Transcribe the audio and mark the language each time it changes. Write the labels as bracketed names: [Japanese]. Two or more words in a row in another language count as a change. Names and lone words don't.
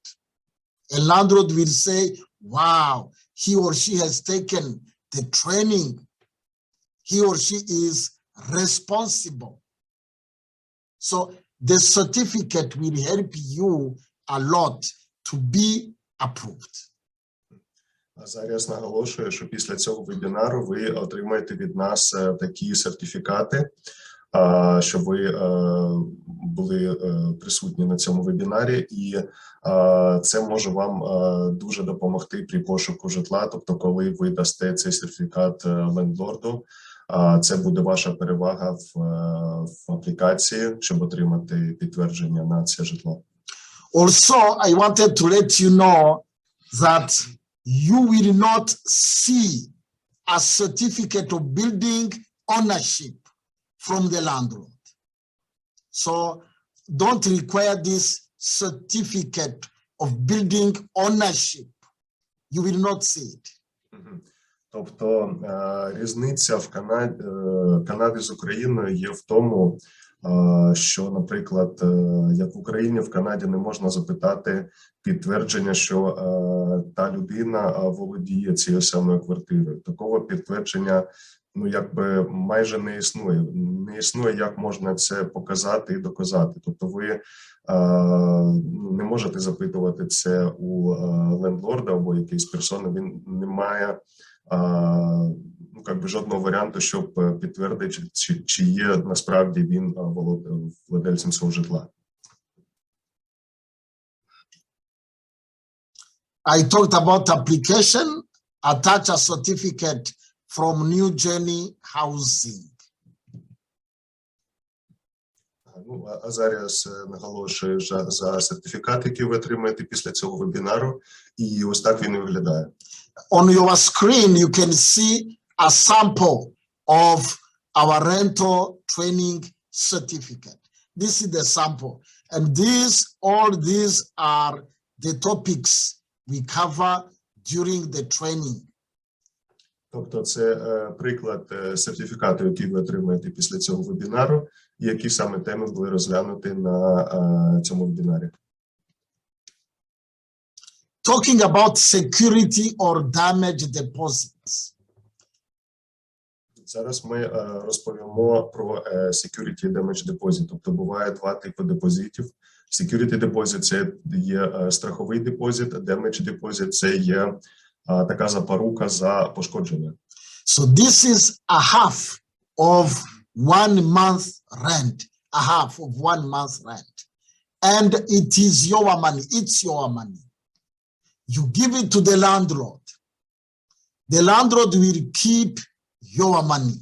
[English] A landlord will say, wow, he or she has taken the training. He or she is responsible. So the certificate will help you a lot to be approved. [Ukrainian] Зараз наголошую, що після цього вебінару ви отримаєте від нас такі сертифікати, щоб ви були присутні на цьому вебінарі, і це може вам дуже допомогти при пошуку житла. Тобто, коли ви дасте цей сертифікат лендлорду, це буде ваша перевага в аплікації, щоб отримати підтвердження на це житло. [English] Also, I wanted to let you know that you will not see a certificate of building ownership from the landlord. So don't require this certificate of building ownership. You will not see it. [Ukrainian] Тобто різниця в Канаді з Україною є в тому, що, наприклад, як в Україні, в Канаді не можна запитати підтвердження, що та людина володіє цією самою квартирою. Такого підтвердження, ну, якби майже не існує. Не існує, як можна це показати і доказати. Тобто ви не можете запитувати це у лендлорда або якоїсь персони, він не має ну, якби жодного варіанту, щоб підтвердити, чи є насправді він владельцем свого житла. [English] I talked about application, attach a certificate from New Journey Housing. [Ukrainian] Ну, а зараз наголошую за сертифікат, який ви отримаєте після цього вебінару, і ось так він і виглядає. [English] On your screen, you can see a sample of our rental training certificate. This is the sample. And all these are the topics we cover during the training. [Ukrainian] Тобто це приклад сертифікату, який ви отримаєте після цього вебінару, і які саме теми були розглянуті на цьому вебінарі. [English] Talking about security or damage deposits. [Ukrainian] Зараз ми розповімо про security і [English] damage deposit. [Ukrainian] Тобто буває два типи депозитів. [English] Security deposit [Ukrainian] – це є страховий депозит, [English] damage deposit – [Ukrainian] це є така запорука за пошкодження. [English] So this is a half of 1 month rent, a half of 1 month rent. And it is your money, it's your money. You give it to the landlord. The landlord will keep your money.